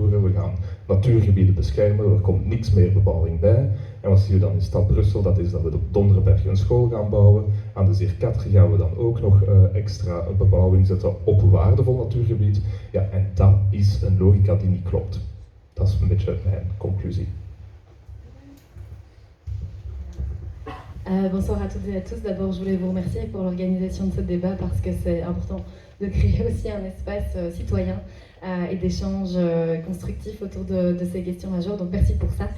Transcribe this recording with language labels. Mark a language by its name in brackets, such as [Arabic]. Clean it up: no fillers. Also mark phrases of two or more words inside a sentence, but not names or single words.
[Dutch] We gaan natuurgebieden beschermen, er komt niks meer bebouwing bij. En wat zie je dan in stad Brussel? Dat is dat we op Donderberg een school gaan bouwen. Aan de Zierkatje gaan we dan ook nog extra bebouwing zetten op waardevol natuurgebied. Ja, en dat is een logica die niet klopt. Dat is een beetje mijn conclusie. [French] Bonsoir à toutes et à tous. D'abord, je voulais vous remercier pour l'organisation de ce débat parce que c'est important de créer aussi un espace citoyen et d'échange constructif autour de ces questions majeures. Donc merci pour ça.